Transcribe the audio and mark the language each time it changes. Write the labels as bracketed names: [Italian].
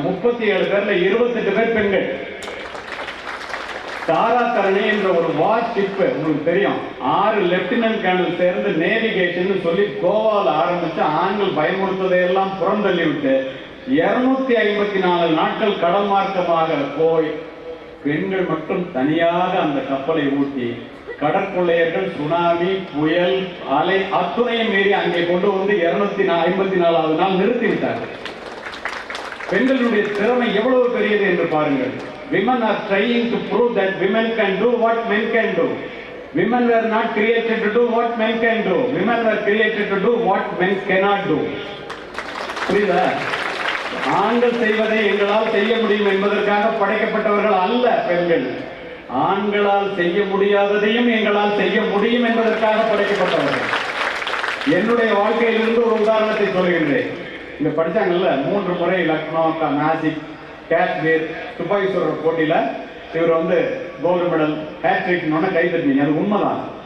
[Tamil] 37 பேர்ல 28 பேர் பெண்கள். தாராதரணி என்ற ஒரு வார் ஷிப் உங்களுக்கு தெரியும், 6 லெப்டினன்ட் கர்னல் சேர்ந்து நேவிகேஷன் சொல்லி கோவால ஆரம்பிச்சு ஆண்கள் பயமுறுத்ததையெல்லாம் புறந்தள்ளி விட்டு 254 நாட்கள் கடல் மார்க்கமாக போய் பெண்கள் மட்டும் தனியாக அந்த கப்பலை ஊட்டி கடற்கொள்ளையர்கள், சுனாமி, புயல், அலை அத்துணையும் மீறி அங்கே கொண்டு வந்து 254வது நாள் நிறுத்திவிட்டார்கள். பெண்களுடைய திறமை எவ்வளவு பெரியது என்று பாருங்கள். [English] Women are trying to prove that women can do what men can do. Women were not created to do what men can do. Women were created to do what men cannot do. [Tamil] புரியுதா? ஆண்கள் செய்வதை எங்களால் செய்ய முடியும் என்பதற்காக படைக்கப்பட்டவர்கள் அல்ல பெண்கள். ஆண்களால் செய்ய முடியாததையும் எங்களால் செய்ய முடியும் என்பதற்காக படைக்கப்பட்டவர்கள். என்னுடைய வாழ்க்கையிலிருந்து ஒரு உதாரணத்தை சொல்கின்றேன். இங்க படிச்சாங்கல்ல 3 முறை லக்னோ, நாசிக், காஷ்மீர் துப்பாக்கி சுடுற போட்டியில இவர் கோல்டு மெடல் ஹேட்ரிக் கை தட்டினீங்க. அது உண்மைதான்.